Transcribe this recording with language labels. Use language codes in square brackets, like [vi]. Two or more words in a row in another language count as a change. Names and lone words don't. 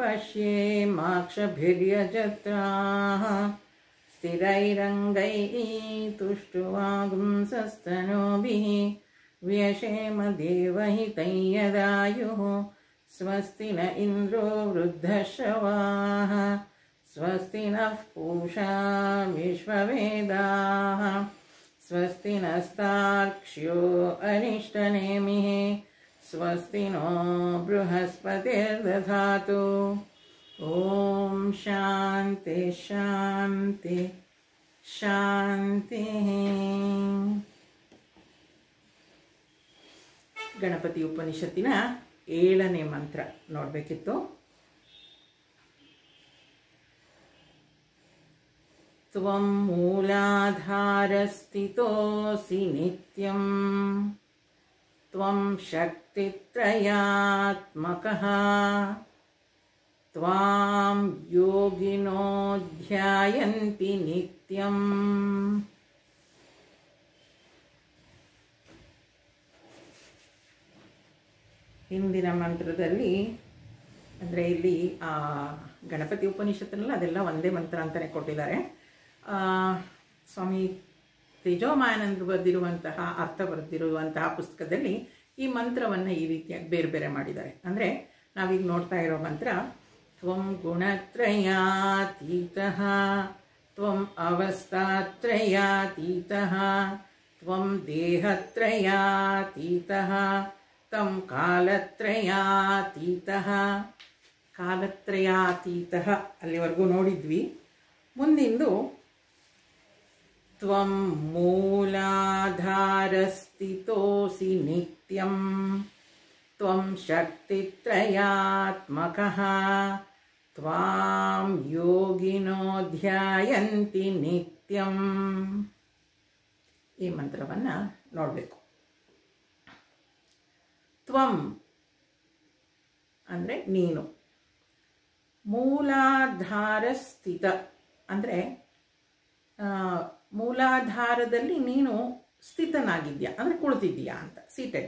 [sa] पश्येमाक्षभिर्यजत्राः स्थिरैरङ्गैः तुष्टुवागुंसस्तनूभिः व्यशेम देवहितं यदायुः स्वस्ति न इन्द्रो वृद्धश्रवाः स्वस्ति नः पूषा विश्ववेदाः स्वस्ति नस्तार्क्ष्यो अनिष्टनेमिः स्वस्ति नो बृहस्पतिर्दधातु। ओम शांति शांति शांति। [kn] गणपति उपनिषತ್ತಿನ 7ನೇ ಮಂತ್ರ ನೋಡಬೇಕಿತ್ತು। [sa] त्वं मूलाधारस्थितोऽसि नित्यं त्वं शक्तित्रयात्मकः त्वां योगिनो ध्यायन्ति नित्यं। [kn] ಹಿಂದಿನ ಮಂತ್ರದಲ್ಲಿ ಅಂದರೆ ಇಲ್ಲಿ ಗಣಪತಿ ಉಪನಿಷತ್ತಿನಲ್ಲಿ ಅದೆಲ್ಲ ಒಂದೇ ಮಂತ್ರ ಅಂತಲೇ ಕೊಟ್ಟಿದ್ದಾರೆ. ಸ್ವಾಮಿ ತೇಜೋಮಾನಂದರು ಬರೆದಿರುವಂತಹ ಅರ್ಥ ಬರೆದಿರುವಂತಹ ಪುಸ್ತಕದಲ್ಲಿ ಈ ಮಂತ್ರವನ್ನು ಈ ರೀತಿಯಾಗಿ ಬೇರೆ ಬೇರೆ ಮಾಡಿದ್ದಾರೆ. ಅಂದರೆ ನಾವೀಗ ನೋಡ್ತಾ ಇರೋ ಮಂತ್ರ [sa] ತ್ವಂ ಗುಣತ್ರಯಾತೀತಃ ತ್ವಂ ಅವಸ್ಥಾತ್ರಯಾತೀತಃ ತ್ವಂ ದೇಹತ್ರಯಾತೀತಃ तं ಕಾಲತ್ರಯಾತೀತಃ. [kn] ಕಾಲತ್ರಯಾತೀತಃ ಅಲ್ಲಿವರೆಗೂ ನೋಡಿದ್ವಿ. [sa] ಮುಂದಿಂದು ತ್ವಂ ಮೂಲಾಧಾರಸ್ಥಿತೋಸಿ ನಿತ್ಯಂ ತ್ವಂ ಶಕ್ತಿತ್ರಯಾತ್ಮಕಃ ತ್ವಾಂ ಯೋಗಿನೋ ಧ್ಯಾಯಂತಿ ನಿತ್ಯಂ. [kn] ಈ ಮಂತ್ರವನ್ನು ನೋಡಬೇಕು. ತ್ವಂ ಅಂದರೆ ನೀನು, ಮೂಲಾಧಾರ ಸ್ಥಿತ ಅಂದರೆ ಮೂಲಾಧಾರದಲ್ಲಿ ನೀನು ಸ್ಥಿತನಾಗಿದ್ಯಾ ಅಂದರೆ ಕುಳಿತಿದ್ದೀಯಾ ಅಂತ, ಸೀಟೆಡ್.